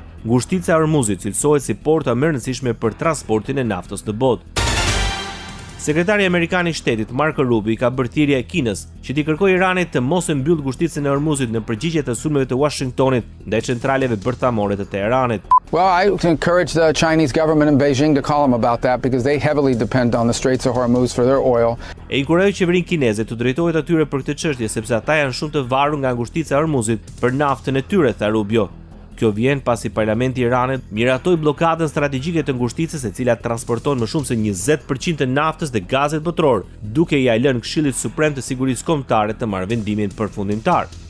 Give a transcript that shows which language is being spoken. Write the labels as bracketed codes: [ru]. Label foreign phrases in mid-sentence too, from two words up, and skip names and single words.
[sq] Ngushtica e Ormuzit cilësohet si porta më e rëndësishme për transportin e naftës në botë. Sekretari amerikan i shtetit Marco Rubio ka bërë thirrje Kinës që t'i kërkojë Iranit të mos e mbyllë ngushticën e Ormuzit në përgjigje të sulmeve të Washingtonit ndaj centraleve bërthamore të Teheranit. [en] Well, I encourage the Chinese government in Beijing to call them about that because they heavily depend on the Straits of Hormuz for their oil. [sq] E inkurajoj qeverinë kineze të drejtohet atyre për këtë çështje sepse ata janë shumë të varur nga ngushtica e Ormuzit për naftën e tyre, tha Rubio. Kjo vjen pasi parlamenti i Iranit miratoi bllokadën strategjike të ngushticës, e cila transporton më shumë se 20% të naftës dhe gazet botror, duke ia lënë Këshillit Suprem të Sigurisë Kombëtare të marrë vendimin përfundimtar.